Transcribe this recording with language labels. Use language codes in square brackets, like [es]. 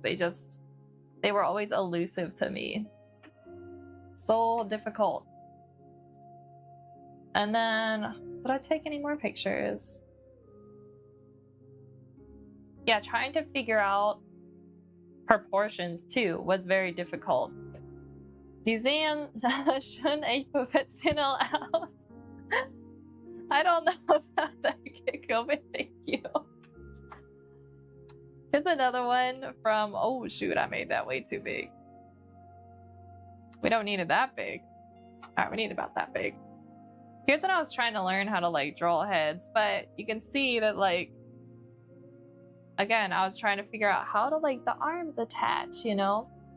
[en] They were always elusive to me. So difficult. And then, did I take any more pictures? Yeah, trying to figure out proportions too was very difficult. [de] Die sehen schon echt professional aus. [en] I don't know about that, Kiko, but thank you. Here's another one from, oh shoot, I made that way too big. We don't need it that big. All right, we need about that big. Here's when I was trying to learn how to like draw heads, but you can see that like, again, I was trying to figure out how to like the arms attach, you know?